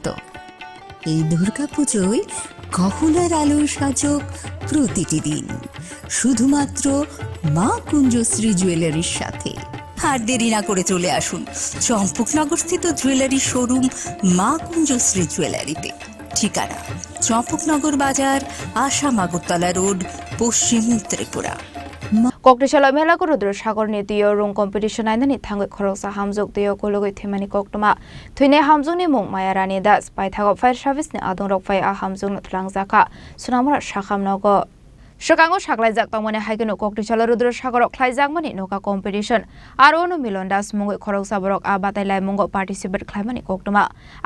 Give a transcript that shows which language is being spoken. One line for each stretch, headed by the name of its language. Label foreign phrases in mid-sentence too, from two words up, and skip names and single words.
Bangla: এই দুর্গাপুজোয় গহনার আলো সাজক প্রতিটি দিন, শুধুমাত্র মা কুঞ্জশ্রী জুয়েলারির সাথে। আর দেরি না করে চলে আসুন চম্পকনগর স্থিত
English: jewellery showroom
Bangla: মা কুঞ্জশ্রী জুয়েলারিতে। ঠিকানা চম্পকনগর বাজার, আসাম আগরতলা রোড, পশ্চিম ত্রিপুরা।
Kok Borok: Koktisalo Melaghar Rudrasagar ni Twio Rung competition Nainani Thangwi Khoroksa Hamjwk Twio kwlwngwi Thwimani Koktwma Thwinai Hamjwk ni Mung Rani Paithgao Fire Service ni Adongrok Hamjwk ni Twlangjakha Sonamura Sakham Nogo Shokango Shaklaijak Tongmani Haigeno Koktisalo Rudrasagar Khlaijak Noga competition Arono Milondas Mung Khoroksa Borok Batailai Mungo participate Khlaimani Koktwma A